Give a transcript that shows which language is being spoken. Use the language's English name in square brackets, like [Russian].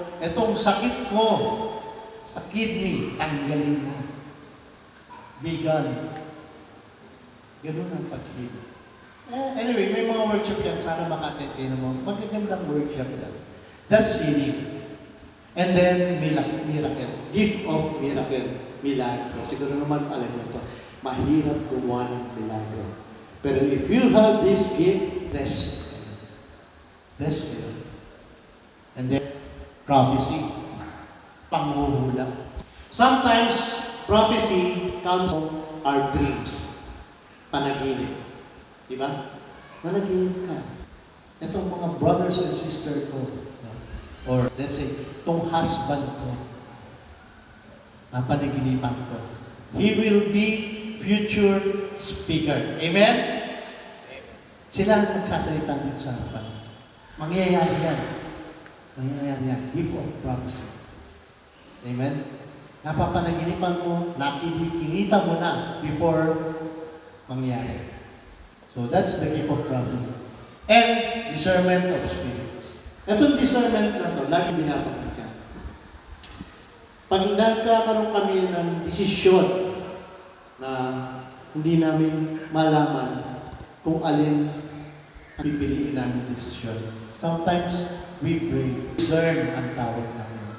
[Filipino] Itong sakit ko, sa kidney, tanggalin mo. [English] Be gone. [Filipino] Ganun ang pag-heal. Anyway, may mga workshop yan. Sana maka-attend kayo naman. Magagandang workshop yan. [English] That's healing. And then, miracle. Gift of miracle. Milagro. [Filipino] Siguro naman alam mo ito. Mahirap gumawa ng milagro. [English] Pero if you have this gift, bless you. And then, prophecy. Panghuhula. Sometimes, prophecy comes from our dreams. [Filipino] Panaginip. Diba? Nanaginip ka. [English] Itong mga brothers and sisters ko, or let's say, itong husband ko, [Filipino] napanaginipan ko, [English] he will be future speaker. Amen? [Filipino] Sila ang magsasalita dito sa harapan. Mangyayari yan. Mangyayari yan. [English] Gift of prophecy. [Filipino] Amen? Napapanaginipan mo, nakikinita mo na before mangyari. [English] So that's the gift of prophecy. And discernment of spirits. [Filipino] Itong discernment na to, lagi binabanggit yan. Pag nagkakaroon kami ng desisyon na hindi namin malaman kung alin ang pipiliin namin desisyon. [English] Sometimes we pray. Discern [Filipino] ang tawag namin.